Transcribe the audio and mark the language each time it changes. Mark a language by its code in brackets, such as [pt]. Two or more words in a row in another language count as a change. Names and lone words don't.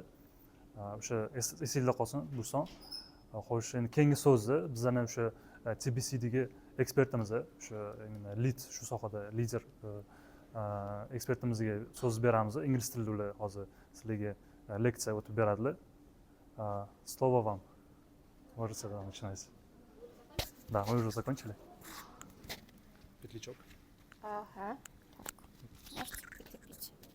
[uz] O'sha esingizda qolsin bu son. Xo'sh, endi keyingi so'zni bizlarning o'sha TBCdagi ekspertimiz, o'sha lead shu sohada lider ekspertimizga so'z beramiz. Ingliz tilida ular hozir sizlarga leksiya o'tib beradilar. [ru] Слово вам. Можете начинать. Да, мы уже закончили. Петличок. Ага. Можете прикрепить.